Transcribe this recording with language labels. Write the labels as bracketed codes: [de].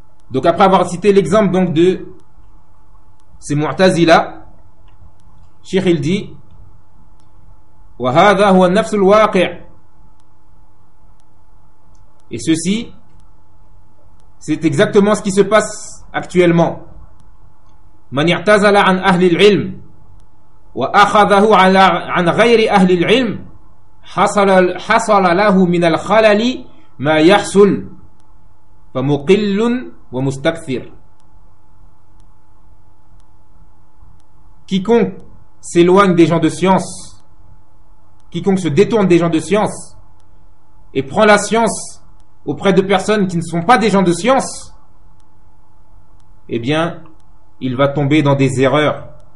[fr] Donc après avoir cité l'exemple donc de ces Mu'tazila, Cheikh il dit [ar] وهذا هو النفس الواقع. [fr] Et ceci, c'est exactement ce qui se passe actuellement. [ar] من اعتزل عن أهل العلم وأخذه على عن غير أهل العلم حصل له من الخلل ما يحصل فمقل ومستكثر. [fr] Quiconque s'éloigne des gens de science, quiconque se détourne des gens de science et prend la science auprès de personnes qui ne sont pas des gens de science, eh bien, il va tomber dans des erreurs.